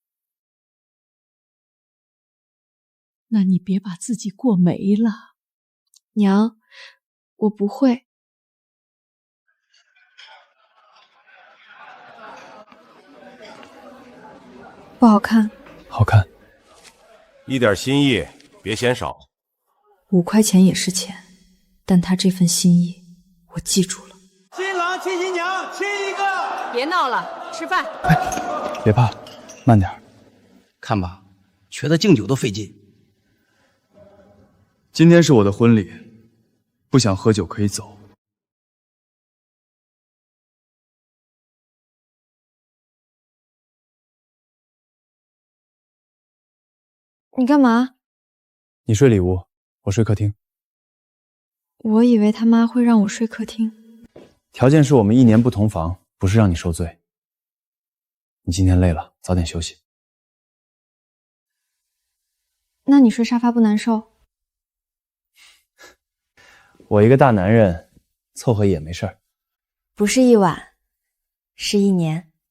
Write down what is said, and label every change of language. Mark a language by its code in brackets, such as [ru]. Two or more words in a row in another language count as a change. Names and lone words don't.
[zh] 那你別把自己過沒了。娘，我不會。不好看。好看。一點心意，別嫌少。 5塊錢也是錢，但他這份心意，我記住了。新郎親新娘，親一個。別鬧了，吃飯。別怕，慢點。看吧，瘸的敬酒都費勁。今天是我的婚禮，不想喝酒可以走。你幹嘛？你睡裡屋，我睡客廳。我以為他媽會讓我睡客廳。條件是我們1年不同房，不是讓你受罪。你今天累了，早點休息。那你睡沙發不難受？我一個大男人，湊合也沒事兒。不是1晚，是1年。